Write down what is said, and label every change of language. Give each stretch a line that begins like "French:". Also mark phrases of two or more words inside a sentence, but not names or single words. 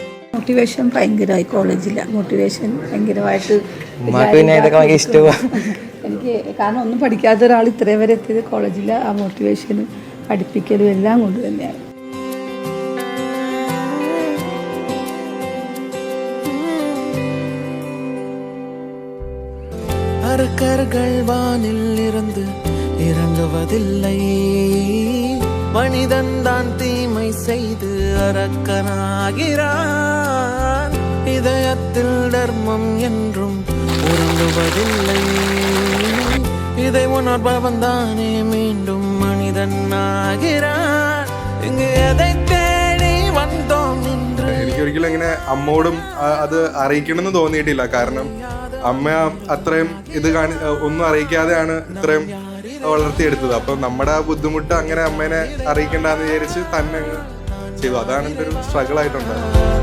Malayalam: മോട്ടിവേഷൻ ഭയങ്കരമായി കോളേജില്ല. മോട്ടിവേഷൻ ഭയങ്കരമായിട്ട് എനിക്ക് കാരണം ഒന്നും പഠിക്കാത്ത ഒരാൾ ഇത്രയും വരെ എത്തിയത് കോളേജില്ല. ആ മോട്ടിവേഷനും പഠിപ്പിക്കലും എല്ലാം കൊണ്ട് തന്നെയാണ്.
Tamil: அரக்கர்கள் வானில் இருந்து இறங்குவதில்லை, மனிதன் தான் தீமை செய்து அரக்கனாகிறான். இதயத்தில் தர்மம் என்றும் உறங்குவதில்லை, இதை உணர்பவன் தானே மீண்டும் மனிதன் ஆகிறான். இங்கு எதை தேடி வந்தோம் என்று
Malayalam: എനിക്കൊരിക്കലും ഇങ്ങനെ അമ്മോടും അത് അറിയിക്കണമെന്ന് തോന്നിയിട്ടില്ല. കാരണം അമ്മ അത്രയും ഇത് ഒന്നും അറിയിക്കാതെയാണ് ഇത്രയും വളർത്തിയെടുത്തത്. അപ്പം നമ്മുടെ ബുദ്ധിമുട്ട് അങ്ങനെ അമ്മേനെ അറിയിക്കണ്ടെന്ന് വിചാരിച്ച് തന്നെ അങ്ങ് ചെയ്തു. അതാണ് എൻ്റെ ഒരു സ്ട്രഗിൾ ആയിട്ടുണ്ടായത്.